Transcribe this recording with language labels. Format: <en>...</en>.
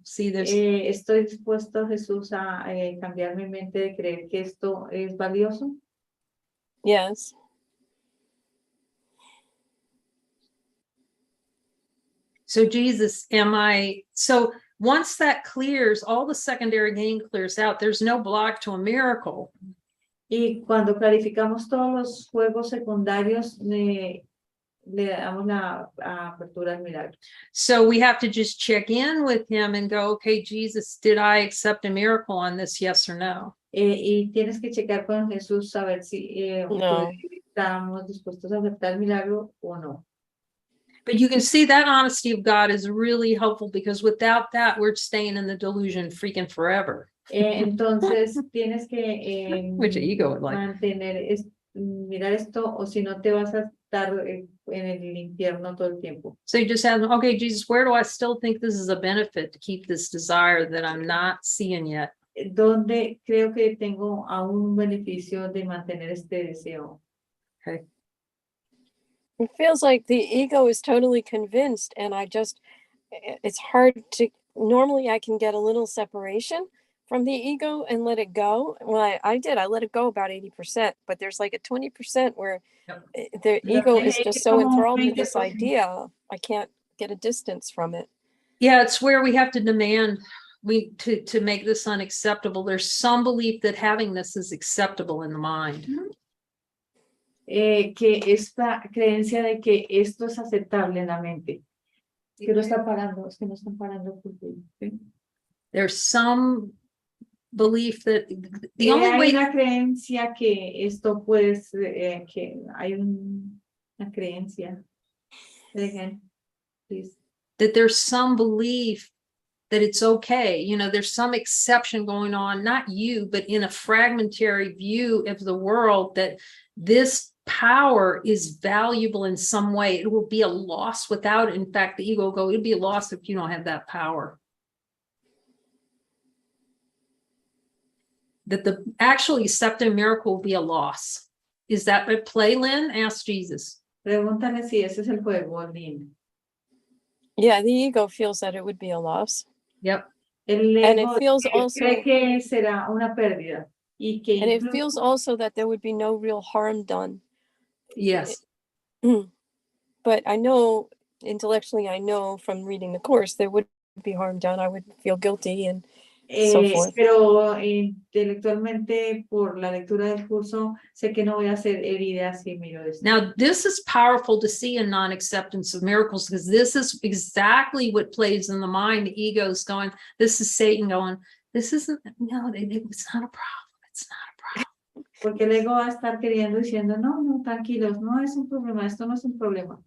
<en>See this?</en> <es>Estoy dispuesto, Jesús, a cambiar mi mente de creer que esto es valioso.</es> <en>Yes. So Jesus, so once that clears, all the secondary gain clears out, there's no block to a miracle.</en> <es>Y cuando clarificamos todos los juegos secundarios, le damos la apertura al milagro.</es> <en>So we have to just check in with him and go, okay, Jesus, did I accept a miracle on this? Yes or no?</en> <es>Y tienes que checar con Jesús, saber si estamos dispuestos a aceptar el milagro o no.</es> <en>But you can see that honesty of God is really helpful because without that, we're staying in the delusion freaking forever.</en> <es>Entonces tienes que</es> <en>Which ego would like.</en> <es>mantener, mirar esto, o si no te vas a estar en el infierno todo el tiempo.</es> <en>So you just have, okay, Jesus, where do I still think this is a benefit to keep this desire that I'm not seeing yet?</en> <es>Donde creo que tengo aún un beneficio de mantener este deseo.</es> <en>Okay. It feels like the ego is totally convinced, and it's hard to, normally I can get a little separation from the ego and let it go. Well, I let it go about 80%, but there's like a 20% where the ego is just so enthralled with this idea, I can't get a distance from it. Yeah, it's where we have to demand to make this unacceptable. There's some belief that having this is acceptable in the mind.</en> <es>Que esta creencia de que esto es aceptable en la mente. Que no está parando, es que no están parando. ¿Sí?</es> <en>There's some belief that the only</en> <es>hay</es> <en>way</en> <es>una creencia que esto puede ser, que hay una creencia.</es> <en>Again, please. That there's some belief that it's okay, you know, there's some exception going on, not you, but in a fragmentary view of the world, that this power is valuable in some way. It will be a loss without it. In fact, the ego will go, it'd be a loss if you don't have that power. That the actually accepting miracle will be a loss. Is that at play, Lynn? Ask Jesus.</en> <es>Pregúntale si ese es el juego, Lynn.</es> <en>Yeah, the ego feels that it would be a loss. Yep. And it feels also,</en> <es>cree que será una pérdida.</es> <en>And it feels also that there would be no real harm done Yes. But I know intellectually, I know from reading the course, there would be harm done. I would feel guilty and so forth.</en> <es>Pero intelectualmente, por la lectura del curso, sé que no voy a ser herida si miro esto.</es> <en>Now, this is powerful to see in non-acceptance of miracles, because this is exactly what plays in the mind. The ego's going, this is Satan going, this isn't, no, it's not a problem. It's not a problem.</en> <es>Porque el ego va a estar queriendo diciendo, no, tranquilos, no es un problema, esto no es un problema.</es>